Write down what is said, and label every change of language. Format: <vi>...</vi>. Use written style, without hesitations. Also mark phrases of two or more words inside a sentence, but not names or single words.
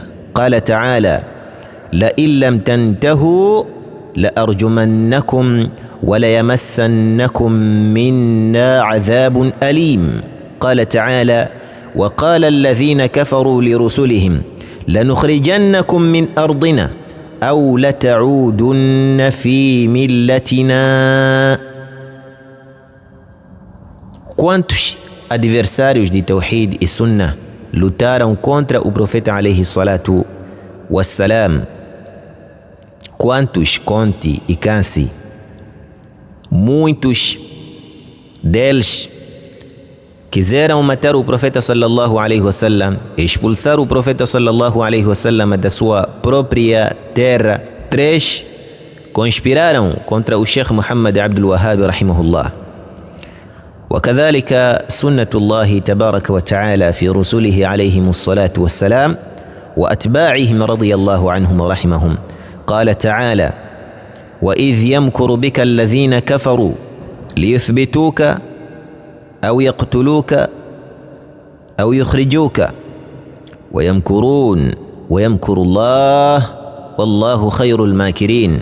<ar>قال تعالى: لئن لم تنتهوا لأرجمنكم وليمسنكم منا عذاب أليم. قال تعالى: وقال الذين كفروا لرسلهم لنخرجنكم من أرضنا أو لتعودن في ملتنا.</ar> <pt>Quantos adversários de Tawhid e Sunnah lutaram contra o profeta</pt> <ar>عليه الصلاة والسلام?</ar> <pt>Quantos conte e canse? Muitos deles quiseram matar o profeta</pt> <ar>صلى الله عليه وسلم,</ar> <pt>expulsar o profeta</pt> <ar>صلى الله عليه وسلم</ar> <pt>da sua própria terra. 3 conspiraram contra o Sheikh Muhammad Abdul Wahhab rahimahullah.</pt> <ar>وكذلك سنة الله تبارك وتعالى في رسله عليهم الصلاة والسلام وأتباعهم رضي الله عنهم ورحمهم. قال تعالى: وإذ يمكر بك الذين كفروا ليثبتوك أو يقتلوك أو يخرجوك ويمكرون ويمكر الله والله خير الماكرين.</ar>